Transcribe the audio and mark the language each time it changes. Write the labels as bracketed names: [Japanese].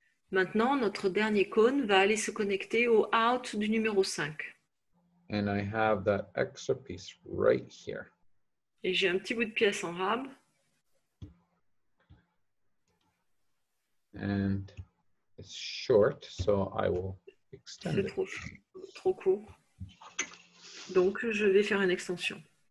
[French] Maintenant, notre dernier cône va aller se connecter au out du numéro 5. [English] And I have that extra piece right here. [French] Et j'ai un petit bout de pièce en rab. [English] And it's short, so I will extend [French] C'est [English] it. [French] trop court. Donc, je vais faire une extension.